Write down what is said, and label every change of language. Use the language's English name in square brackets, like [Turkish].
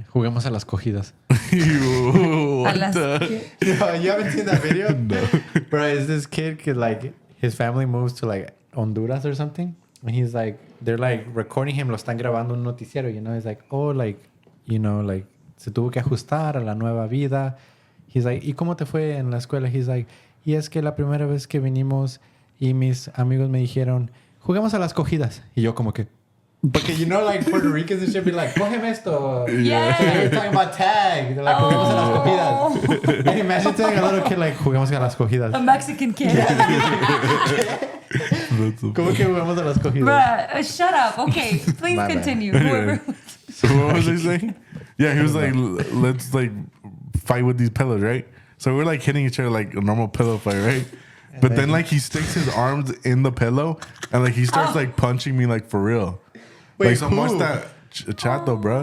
[Spanish] Juguemos a las cogidas. [English] You haven't seen that video? No. Bro, is this kid like, his family moves to like Honduras or something? And he's like, they're like recording him, [Spanish] lo están grabando un noticiero, [English] you know? He's like, oh, like, you know, like, [Spanish] se tuvo que ajustar a la nueva vida. [English] He's like, [Spanish] ¿y cómo te fue en la escuela? [English] He's like, [Spanish] y es que la primera vez que vinimos y mis amigos me dijeron, juguemos a las cogidas. Y yo como que, porque [English] you know, like, Puerto Ricans and shit be like, [Spanish] cógeme esto. [English] Yeah. They're talking about tag. They're like, [Spanish] juguemos a las cogidas. [English] And imagine telling a little kid like, [Spanish] juguemos a las cogidas. [English] A Mexican kid. [Spanish] ¿Cómo que jugamos a las cogidas? [English] Bruh, shut up. Okay, please My continue. Anyway. So what was I saying? Yeah, he was like, let's like fight with these pillows, right? So we're like hitting each other like a normal pillow fight, right? But then like he sticks his arms in the pillow and like he starts like punching me like for real. Wait, like so much that Chato, bro.